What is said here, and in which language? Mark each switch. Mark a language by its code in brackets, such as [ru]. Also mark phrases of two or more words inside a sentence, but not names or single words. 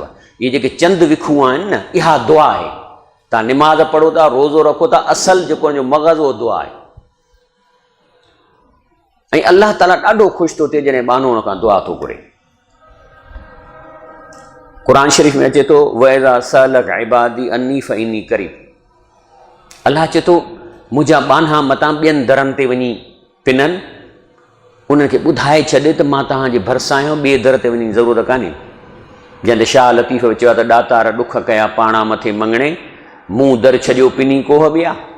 [sd] इहे जेके चंद विखूं आहिनि न, इहा दुआ आहे। तव्हां निमाज़ पढ़ो था, रोज़ो रखो था, असल जेको हुनजो मग़ज़ उहो दुआ आहे। ऐं अल्लाह ताला ॾाढो ख़ुशि थो थिए जॾहिं बानो हुन खां दुआ थो घुरे। क़ुरान शरीफ़ में अचे थो [ar] وإذا سألك عبادي عني فإني قريب. [sd] अल्लाह चए थो मुंहिंजा बाना मतां ॿियनि दरनि ते वञी पिननि, उन्हनि खे ॿुधाए छॾे त मां तव्हांजे भरिसां आहियां, ॿिए दर ते वञी ज़रूरत कान्हे। जंहिं ते शाह लतीफ़ चयो आहे त ॾातार ॾुख कया पाणा मथे मंगणे, मूं दर छॾियो पिनी कोह ॿिया।